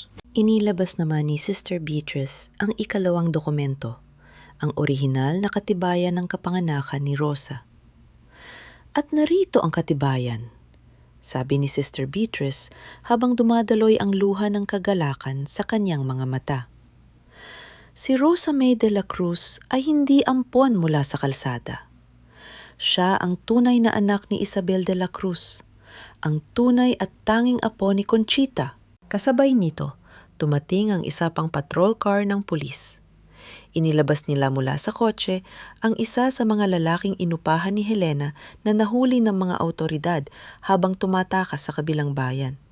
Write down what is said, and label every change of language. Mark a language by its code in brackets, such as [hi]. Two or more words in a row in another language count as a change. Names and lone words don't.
[tl] Inilabas naman ni Sister Beatrice ang ikalawang dokumento, ang orihinal na katibayan ng kapanganakan ni Rosa. At narito ang katibayan, sabi ni Sister Beatrice habang dumadaloy ang luha ng kagalakan sa kanyang mga mata. Si Rosa May de la Cruz ay hindi ampon mula sa kalsada. Siya ang tunay na anak ni Isabel de la Cruz, ang tunay at tanging apo ni Conchita. Kasabay nito, tumating ang isa pang patrol car ng pulis. Inilabas nila mula sa kotse ang isa sa mga lalaking inupahan ni Helena na nahuli ng mga awtoridad habang tumatakas sa kabilang bayan.